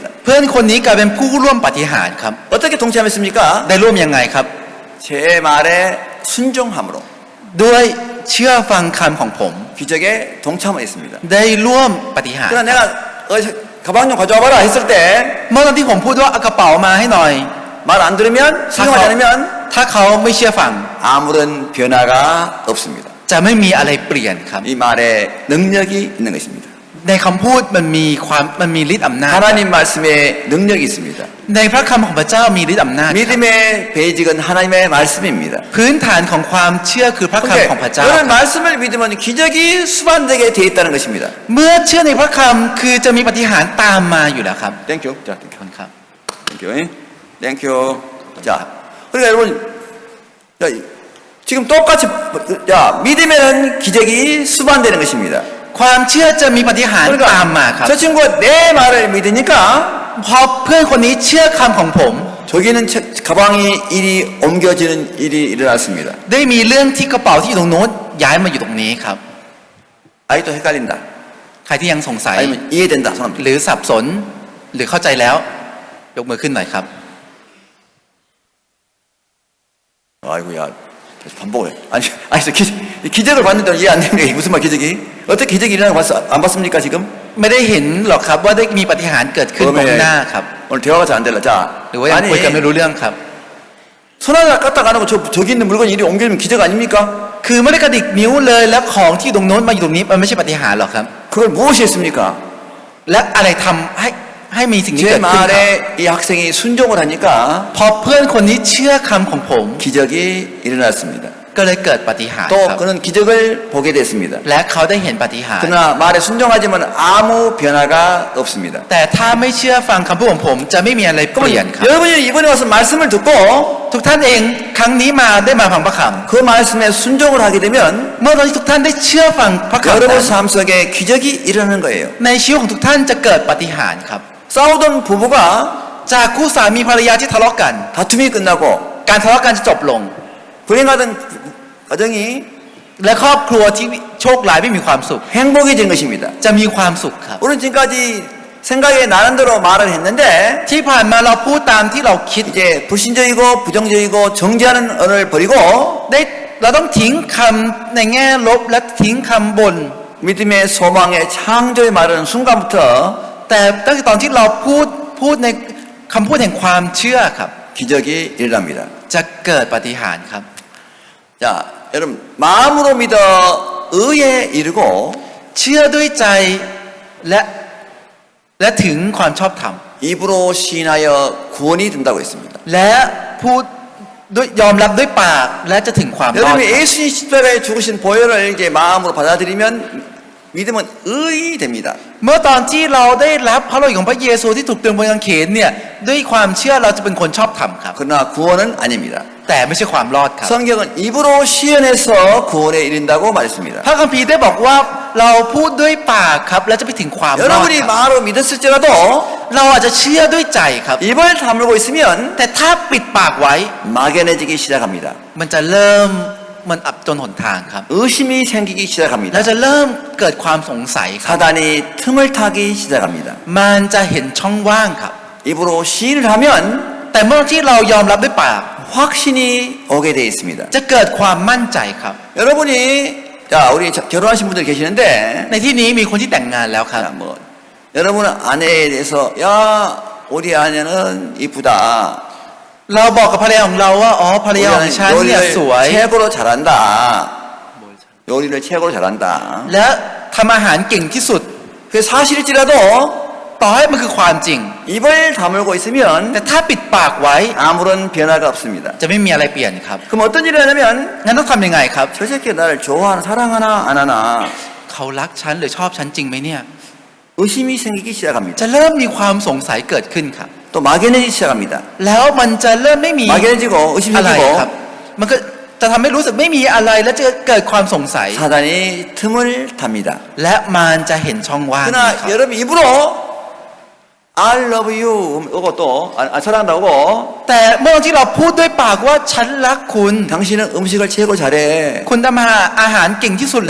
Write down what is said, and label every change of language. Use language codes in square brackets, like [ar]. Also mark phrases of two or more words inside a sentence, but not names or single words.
[th] เพื่อนคนนี้กลายเป็นผู้ร่วมปาฏิหาริย์ครับ [ko] 어떻게 동참했습니까? [th] ได้ร่วมยังไงครับ [ko] 제 말에 순종함으로 [th] ด้วยเชื่อฟังคำของผม [ko] 기적에 동참했습니다. [th] ได้ร่วมปาฏิหาริย์ [ko] 그러나 내가 가방 좀 가져와 봐라 했을 때 [th] เมื่อตอนที่ผมพูดว่าเอากระเป๋ามาให้หน่อย [ko] 말 안 들으면 [th] ถ้า [ko] 순종하지 [th] เขา [ko] 않으면 [th] ถ้าเขาไม่เชื่อฟัง [ko] 아무런 변화가 없습니다. [th] จะไม่มีอะไรเปลี่ยนครับ [ko] 이 말에 능력이 있는 것입니다. [th] ในคำพูดมันมีฤทธิ์อำนาจ [ko] 하나님 말씀에 능력이 있습니다. [th] ในพระคำของพระเจ้ามีฤทธิ์อำนาจครับ [ko] 믿음의 베이직은 하나님의 말씀입니다. [th] พื้นฐานของความเชื่อคือพระคำของพระเจ้า [ko] 그런 말씀을 믿으면 기적이 수반되게 되어 있다는 것입니다. [th] เมื่อเชื่อในพระคำคือจะมีปาฏิหาริย์ตามมาอยู่แล้วครับ [ko] 땡큐. 자, [th] ขอบคุณครับ [en] Thank you. Thank you. [ko] 자, 그러니까 여러분, 자, 지금 똑같이, 자, 믿으면 기적이 수반되는 것입니다. [th] ความเชื่อจะมีปาฏิหาริย์ตามมาครับ [ko] 저 친구가 내 말을 믿으니까 [th] พอเพื่อนคนนี้เชื่อคำของผม [ko] 저기는 가방이 일이 옮겨지는 일이 일어났습니다. [th] ได้มีเรื่องที่กระเป๋าที่อยู่ตรงโน้นย้ายมาอยู่ตรงนี้ครับ [ko] 아직도 헷갈린다. [th] ใครที่ยังสงสัย [ko] 아니면 이해된다. 손 [th] หรือสับสนหรือเข้าใจแล้ว ยกมือขึ้นหน่อยครับ [ko] 아이고야, 계속 반복해. 아니, 기적을 봤는데 이해 안 되는 게 무슨 말 기적이? 어떻게 기적이 일어나는 거 안 봤습니까 지금? [th] ไม่ได้เห็นหรอกครับว่าได้มีปาฏิหาริย์เกิดขึ้นตรงหน้าครับ [ko] 오늘 대화가 잘 안 될라. 자, [th] หรือว่ายังคุยกันไม่รู้เรื่องครับ [ko] 손 하나 까딱 안 하고 저기 있는 물건이 이리 옮겨지면 기적 아닙니까? [th] คือไม่ได้กระดิกนิ้วเลยแล้วของที่ตรงโน้นมาอยู่ตรงนี้มันไม่ใช่ปาฏิหาริย์หรอกครับ [ko] 그걸 무엇이 했습니까? [th] และอะไรทำให้มีสิ่งนี้ [ko] 제 [th] เกิดขึ้นครับ [ko] 말에 이 학생이 순종을 하니까 [th] พอเพื่อนคนนี้เชื่อคำของผม [ko] 기적이 일어났습니다. [th] ก็เลยเกิดปาฏิหาริย์ [ko] 또 [th] ครับ [ko] 그는 기적을 보게 됐습니다. [th] และเขาได้เห็นปาฏิหาริย์ [ko] 그러나 말에 순종하지만 아무 변화가 없습니다. [th] แต่ถ้าไม่เชื่อฟังคำพูดของผมจะไม่มีอะไรเปลี่ยนครับ [ko] 여러분이 이번에 와서 말씀을 듣고 [th] ทุกท่านเองครั้งนี้มาได้มาฟังพระค [ko] 그 말씀에 순종을 하게 되면 [th] ำเมื่อตอนที่ทุกท่านได้เชื่อฟังพระคำ [ko] 여러분 [th] นั้น [ko] 삶 속에 기적이 일어나는 거예요. [th] ในชีวิตของทุกท่านจะเกิดปาฏิหาริย์ครับ [ko] 싸우던 부부가 [th] จากคู่สามีภรรยาที่ทะเลาะกัน [ko] 다툼이 끝나고 [th] การทะเลาะกันจะจบลง [ko] 불행하던 가정이 [th] และครอบครัวที่โชคร้ายไม่มีความสุข [ko] 행복이 된 것입니다. [th] จะมีความสุขครับ [ko] 우리는 지금까지 생각에 나는 대로 말을 했는데 [th] ที่ผ่านมาเราพูดตามที่เราคิด [ko] 이제 불신적이고 부정적이고 정죄하는 언어를 버리고 [th] ได้เราต้องทิ้งคำในแง่ลบและทิ้งคำบ่น [ko] 믿음의 소망의 창조의 말하는 순간부터 [th] แต่ตั้งแต่ตอนที่เราพูดในคำพูดแห่งความเชื่อครับ [ko] 기적이 일어납니다. [th] จะเกิดปาฏิหาริย์ครับ [ko] 자, 여러분 마음으로 믿어 의에 이르고 [th] เชื่อด้วยใจและถึงความชอบธรรม [ko] 입으로 시인하여 구원이 된다고 했습니다. [th] และพูดด้วยยอมรับด้วยปากและจะถึงความรอด [ko] 여러분이 예수님 십자가에 죽으신 보혈을 이제 마음으로 받아들이면 믿음은 의이 됩니다. [th] เมื่อตอนที่เราได้รับพระโลหิตของพระเยซูที่ถูกตรึงบนกางเขนเนี่ยด้วยความเชื่อเราจะเป็นคนชอบธรรมครับ [ko] 그러나 구원은 아닙니다. [th] แต่ไม่ใช่ความรอดครับ [ko] 성경은 입으로 시연해서 구원에 이른다고 말했습니다. [th] พระคัมภีร์ได้บอกว่าเราพูดด้วยปากครับและจะไปถึงความรอด [ko] 여러분이 [th] ครับ [ko] 말로 믿었을지라도 [th] เราอาจจะเชื่อด้วยใจครับ [ko] 입을 다물고 있으면 [th] แต่ถ้าปิดปากไว้ [ko] 막연해지기 시작합니다. [th] มันจะเริ่มมันอับจนหนทางครับ [ko] 의심이 생기기 [th] เรา [ko] 시작합니다. [th] จะเริ่มเกิดความสงสัยครับ [ko] 사단이 틈을 타기 시작합니다. [th] มันจะเห็นช่องว่างครับ [ko] 입으로 시인을 하면 [th] แต่เมื่อที่เรายอมรับด้วยปาก [ko] 확신이 오게 되어 있습니다. [th] จะเกิดความมั่นใจครับ [ko] 여러분이 자 우리 결혼하신 분들 계시는데 [th] ในที่นี้มีคนที่แต่งงานแล้วครับ [ko] 자, 뭐 여러분 아내에 대해서 야 우리 아내는 이쁘다. [th] เราบอกกับภรรยาของเราว่าอ๋อภรรยาของฉันเนี่ยสวย [ko] 최고로 잘한다. 요리를 최고로 잘한다. [th] และทำอาหารเก่งที่สุด [ko] 그 사실일지라도 [th] ต่อให้มันคือความจริง [ko] 입을 다물고 있으면 [th] แต่ถ้าปิดปากไว้ [ko] 아무런 변화가 없습니다. [th] จะไม่มีอะไรเปลี่ยนครับ [ko] 그럼 어떤 일을 하냐면 [th] งั้นต้องทำยังไงครับ [ko] 저 새끼 나를 좋아하나 사랑하나 안 하나 [th] เขารักฉันหรือชอบฉันจริงไหมเนี่ย [ko] 의심이 생기기 시작합니다. [th] จะเริ่มมีความสงสัยเกิดขึ้นครับ [ko] 또 막연해지기 시작합니다. [th] แล้วมันจะเริ่มไม่มี [ko] 막연해지고 의심 [th] อะไร [ko] 생기고 [th] ครับ มันก็จะทำให้รู้สึกไม่มีอะไรแล้วจะเกิดความสงสัย [ko] 사단이 틈을 탑니다. [th] และมันจะเห็นช่องว่างนี้ [ko] 그러나 [th] ครับ [ko] 여러분 입으로 [en] I love you [ko] 하고 또 사랑한다고 [th] แต่เมื่อที่เราพูดด้วยปากว่าฉันรักคุณ [ko] 당신은 음식을 최고 잘해. [th] คุณทำอาหารเก่งที่สุดเลย